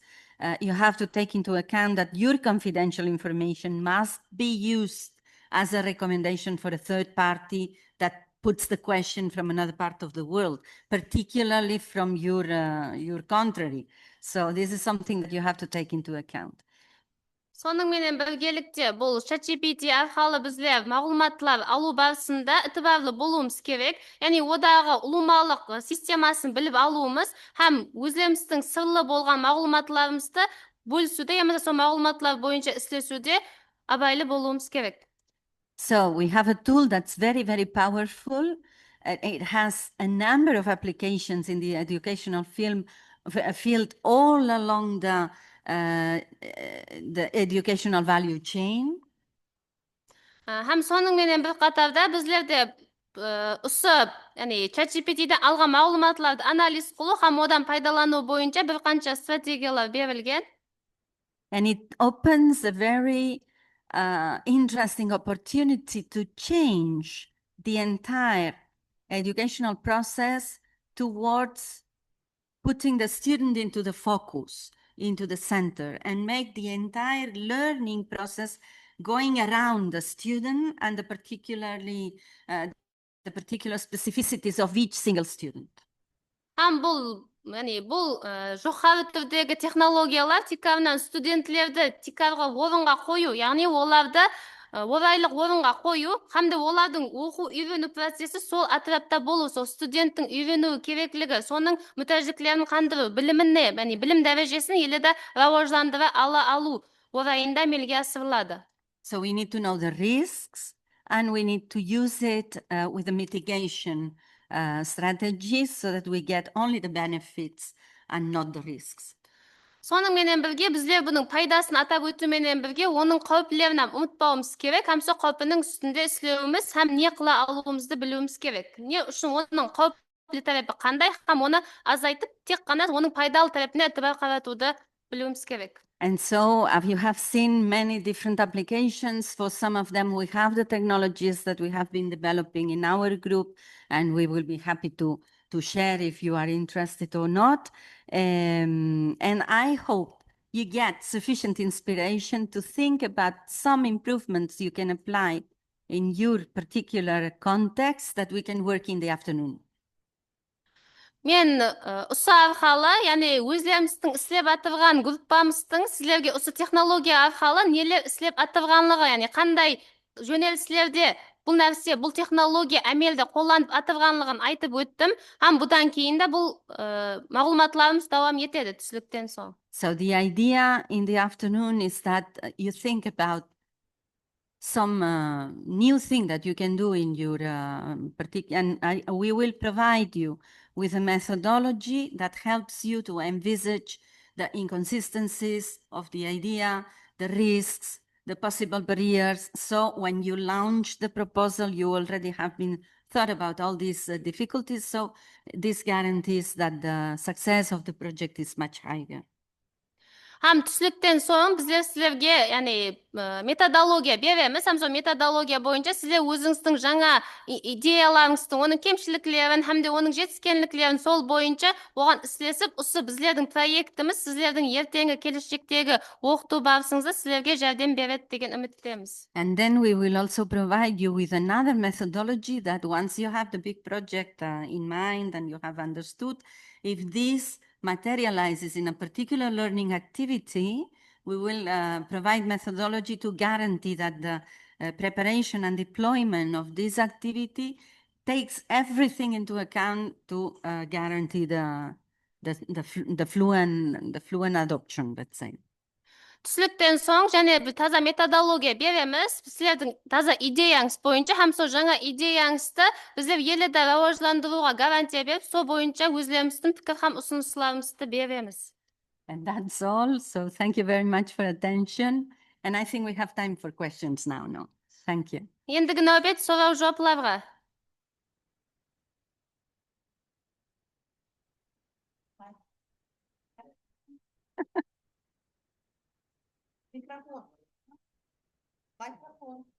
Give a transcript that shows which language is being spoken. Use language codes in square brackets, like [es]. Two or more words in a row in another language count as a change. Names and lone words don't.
[en] You have to take into account that your confidential information must be used as a recommendation for a third party that puts the question from another part of the world, particularly from your country. So this is something that you have to take into account. [kaa] Соның менен біргелікте бұл ChatGPT арқылы біздер мағлұматлар алу барысында ытыбарлы болуымыз керек. Яғни одағы ұлымалық системасын біліп алуымыз, һәм өзіміздің сырлы болған мағлұматларымызды бөлісуде, яғни сол мағлұматлар бойынша істесуде абайлы болуымыз керек. [en] So we have a tool that's very, very powerful. It has a number of applications in the educational field all along the educational value chain. [kaa] Һәм соның менен бір қатарда біздерде осы, яғни ChatGPT-ден алған мағлұматларды анализ қылу һәм одан пайдалану бойынша бір қанша стратегиялар берілген. [en] And it opens a very interesting opportunity to change the entire educational process towards putting the student into the focus, into the center, and make the entire learning process going around the student and the particular specificities of each single student. [kaa] Һәм бұл жоғары түрдегі технологиялар тикарынан студентлерді тикарға орынға қою, яғни оларды орайлық орынға қою, һәмде олардың оқу үйрену процесі сол атырапта болу, сол студенттің үйрену керектілігі, соның мүмкіншіліктерін қандыру, біліміне, яғни білім дәрежесін елді рауажландыра алу орайында амелге асырылады. [en] So we need to know the risks, and we need to use it with the mitigation strategies so that we get only the benefits and not the risks. [kaa] Соның менен бірге біздер бұның пайдасын атап өтуменен бірге оның қауіплерін ұмытпауымыз керек, һәм сол қауіпінің үстінде істеуіміз һәм не қыла алуымызды білуіміз керек. Не үшін оның қауіплі тарапы қандай, һәм оны азайтып, тек қана оның пайдалы тарапына итибар қаратуды білуіміз керек. [en] And so you have seen many different applications. For some of them, we have the technologies that we have been developing in our group, and we will be happy to share if you are interested or not. And I hope you get sufficient inspiration to think about some improvements you can apply in your particular context that we can work in the afternoon. [kaa] Мен осы арқалы, яғни өзлеріміздің істеп атырған группамыздың сіздерге осы технология арқалы нелер істеп атырғанлығы, яғни қандай жөнеліслерде бұл нәрсе, бұл технология әмелді қолданып атырғанлығын айтып өттім, һәм бұдан кейін де бұл мағлұматларымыз давам етеді түсіліктен соң. [en] So the idea in the afternoon is that you think about some new thing that you can do in your and we will provide you with a methodology that helps you to envisage the inconsistencies of the idea, the risks, the possible barriers. So when you launch the proposal, you already have been thought about all these difficulties. So this guarantees that the success of the project is much higher. [kaa] Һәм түсіліктен соң біздер сіздерге, яғни методология береміз, һәм сол методология бойынша сіздер өзіңіздің жаңа идеяларыңыздың, оның кемшіліктерін, һәмде оның жетіскенліктерін сол бойынша оған істесіп, осы біздердің проектіміз сіздердің ертеңгі келешектегі оқыту барысыңызда сіздерге жәрдем береді деген үміттеміз. [en] And then we will also provide you with another methodology that once you have the big project in mind and you have understood, if this materializes in a particular learning activity, we will provide methodology to guarantee that the preparation and deployment of this activity takes everything into account to guarantee the fluent adoption, let's say. [kaa] Түсіліктен соң және бір таза методология береміз, сіздердің таза идеяңыз бойынша, һәм сол жаңа идеяңызды біздер елді рауажландыруға гарантия беріп, сол бойынша өзлеріміздің пікір һәм ұсыныстарымызды береміз. [en] And that's all. So thank you very much for attention. And I think we have time for questions now, no? Thank you. [kaa] Ендігі нәубет сұрау жауапларға. Микрофон.